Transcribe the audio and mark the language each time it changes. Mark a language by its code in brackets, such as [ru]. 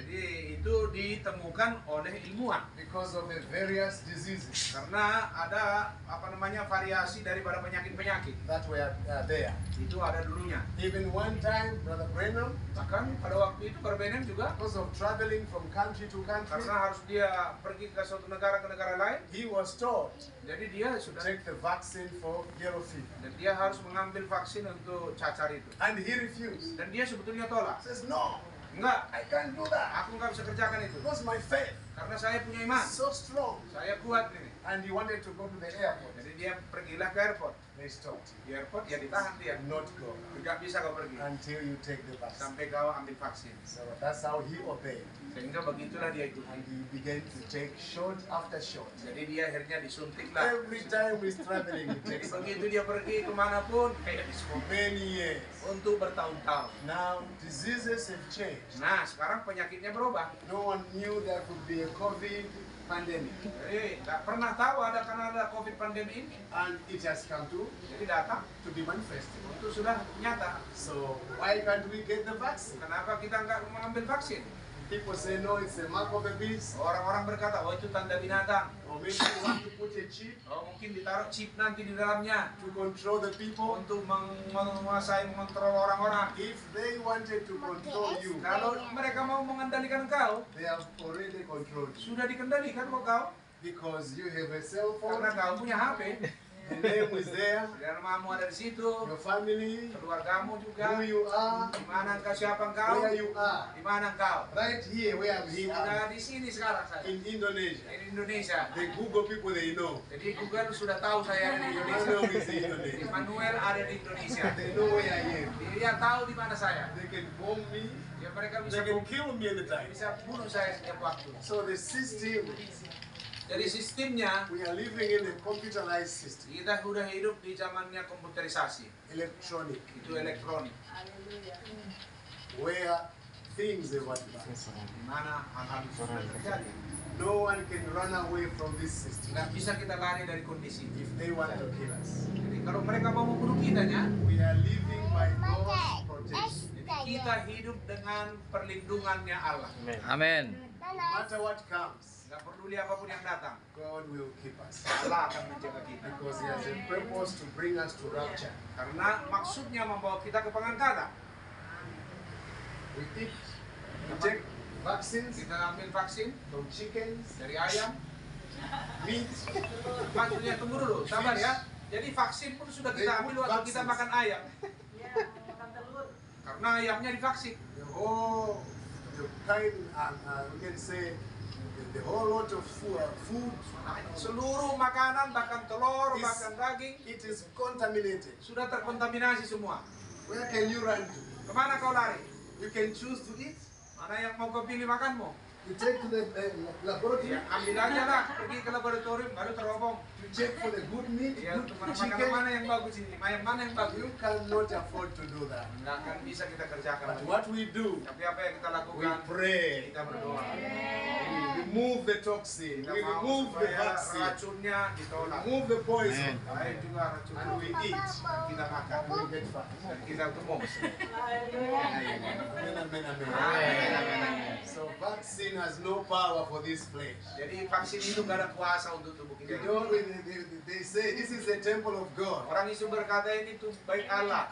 [id] Jadi itu ditemukan oleh ilmuwan [en] because of the various diseases [id] karena ada apa namanya variasi daripada penyakit-penyakit. [en] that were there. [id] Itu ada dulunya. [en] Even one time, Brother Brenham, [id] Bahkan pada waktu itu Korbenem juga [en] because of traveling from country to country, [id] karena harus dia pergi ke suatu negara ke negara lain, [en] he was told [id] jadi dia [en] to [id] sudah [en] take the vaccine for yellow fever. [id] dan dia harus mengambil vaksin untuk cacar itu. [en] And he refused. [id] Dan dia sebetulnya tolak. [en] He says, no, [id] Enggak, [en] I can't do that. [id] aku nggak bisa kerjakan itu. [en] Because my faith [id] Karena saya punya iman, [en] is so strong. [id] saya kuat ini. [en] And he wanted to go to the airport. [id] Jadi dia pergilah ke airport. [en] They stopped him. [id] Di airport ya ditahan dia. [en] Not go [id] Tidak bisa kau pergi [en] until you take the vaccine. [id] sampai kau ambil vaksin. [en] So that's how he obeyed. [id] Sehingga begitulah dia ikuti. [en] And he began to take shot after shot. [id] Jadi dia akhirnya disuntiklah. [en] Every time he's traveling, he [id] Jadi [en] takes it. [id] begitu dia pergi kemanapun, kayak [en] For [id] disuntik [en] many years. [id] untuk bertahun-tahun. [en] Now, diseases have changed. [id] Nah, sekarang penyakitnya berubah. [en] No one knew there could be a COVID pandemic. [id] Jadi nggak pernah tahu karena ada COVID pandemi ini. [en] And it has come [id] Jadi datang [en] to be manifested. [id] itu sudah nyata. [en] So, why can't we get the vaccine? [id] Kenapa kita nggak mengambil vaksin? [en] People say, no, it's a mark of the beast. [id] Orang-orang berkata, oh itu tanda binatang. [en] Or maybe you want to put a chip [id] Oh mungkin ditaruh chip nanti di dalamnya [en] to control the people. [id] untuk menguasai, mengontrol orang-orang. [en] If they wanted to control you, [id] Kalau mereka mau mengendalikan kau, [en] they have already controlled you. [id] sudah dikendalikan kok kau. [en] Because you have a cell phone, [id] Karena kau punya HP, [en] the name is there, [id] dan namamu ada di situ, [en] your family, [id] keluargamu juga, [en] who you are, [id] di mana engkau, siapa engkau, [en] where you are. [id] di mana engkau. [en] Right here, where I'm here, [id] Sudah di sini sekarang saya, [en] in Indonesia. [id] di Indonesia. [en] The Google people, they know. [id] Jadi Google sudah tahu saya ada di Indonesia. [en] Manuel is in Indonesia. [id] Manuel ada di Indonesia. [en] They know where I am. [id] Dia tahu di mana saya. [en] They can bomb me. [id] Ya mereka bisa [en] They can kill me anytime. [id] bisa bunuh saya setiap waktu. [en] So the system, [id] Jadi sistemnya [en] we are living in a computerized system, [id] kita sudah hidup di zamannya komputerisasi, [en] electronic, [id] itu elektronik, [en] where things are advanced. [id] di mana hal-hal itu sudah terjadi. [en] No one can run away from this system [id] Nggak bisa kita lari dari kondisi ini. [en] if they want to kill us. [id] Jadi kalau mereka mau membunuh kitanya, [en] We are living by God's protection. [id] jadi kita hidup dengan perlindungannya Allah. Amin. [en] No matter what comes, [id] Nggak peduli apapun yang datang, [en] God will keep us. [id] Allah akan menjaga kita. [en] Because He has a purpose to bring us to rapture. [id] Karena maksudnya membawa kita ke pengangkatan. [en] We eat, we take vaccines [id] Kita ambil vaksin [en] from chickens, [id] dari ayam. [en] meat, [id] Maksudnya tunggu dulu, sabar ya. Jadi vaksin pun sudah kita ambil waktu kita makan ayam. Karena ayamnya divaksin. [en] the whole, the kind, we can say, the whole lot of food, [id] Seluruh makanan, bahkan telur, [en] Is- [id] bahkan daging, [en] it is contaminated. [id] sudah terkontaminasi semua. [en] Where can you run to? [id] Kemana kau lari? [en] You can choose to eat, [id] Mana yang mau kau pilih makanmu? [en] You take to the laboratory [id] Ya, ambil aja lah, pergi ke laboratorium baru terobong. [en] to check for the good meat, [id] Ya, [en] good [id] untuk makanan [en] chicken. [id] mana yang bagus ini, mana yang bagus. [en] You cannot afford to do that. [id] Nggak akan bisa kita kerjakan. [en] But what we do, [id] Tapi apa yang kita [en] we [id] lakukan? [en] pray. [id] Kita berdoa. [en] We remove the toxin. [id] Kita [en] We [id] mau [en] remove the [id] supaya [en] vaccine. [id] racunnya ditolak. [en] Remove the poison. [id] Baik juga racun [en] And we eat. [id] kita makan [en] We get fat. [id] dan kita gemuk. [en] Amen, amen, amen. So vaccine has no power for this flesh. [id] Jadi vaksin itu nggak ada kuasa untuk tubuh kita. [en] They say this is the temple of God. [id] Orang itu berkata ini tuh baik Allah.